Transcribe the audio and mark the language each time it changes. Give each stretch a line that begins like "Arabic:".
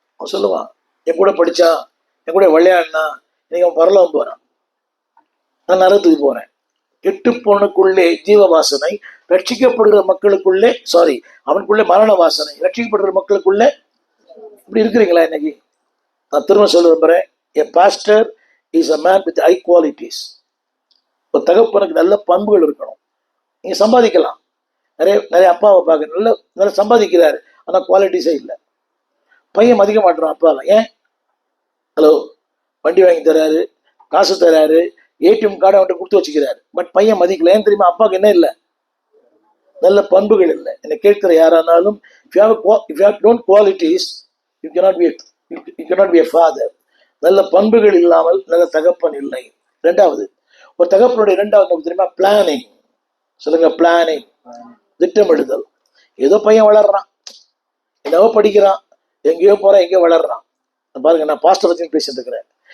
Tamil: அவன் சொல்லுவான், என் கூட படிச்சான், என் கூட விளையாடினா, இன்னைக்கு அவன் பரலோகம் போறான், நான் நரகத்துக்கு போறேன். கெட்டு போனுக்குள்ளே ஜீவ வாசனை, ரட்சிக்கப்படுகிற மக்களுக்குள்ளே அவனுக்குள்ளே மரண வாசனை, ரட்சிக்கப்படுகிற மக்களுக்குள்ளே. இப்படி இருக்கிறீங்களா இன்னைக்கு? நான் திரும்ப சொல்ல விரும்புறேன்,
English: a pastor is a man with high qualities.
Tamil: ஒரு தகப்பனுக்கு நல்ல பண்புகள் இருக்கணும். நீங்க சம்பாதிக்கலாம், நிறைய அப்பாவை பார்க்க நல்லா சம்பாதிக்கிறாரு, ஆனா குவாலிட்டிஸே இல்லை. பையன் மதிக்க மாட்டான் அப்பாவை. ஏன்? ஹலோ, வண்டி வாங்கி தராரு, காசு தராரு, ஏடிஎம் கார்டை அவன்கிட்ட கொடுத்து வச்சுக்கிறாரு, பட் பையன் மதிக்கல. ஏன் தெரியுமா? அப்பாவுக்கு என்ன இல்லை? நல்ல பண்புகள் இல்லை. என்னை கேட்கிற யாரானாலும்,
English: if you have don't qualities, you cannot be a father.
Tamil: நல்ல பண்புகள் இல்லாமல் நல்ல தகப்பன் இல்லை. 2வது, ஒரு தகப்பனுடைய 2வது தெரியுமா? பிளானிங். சொல்லுங்க, பிளானிங், திட்டமிடுதல். ஏதோ பையன் வளர்றான், ஏதோ படிக்கிறான், எங்கேயோ போறான், எங்கேயோ வளர்றான். பாருங்க, நான் பாஸ்டர் பத்தி பேசிட்டு இருக்கிறேன்.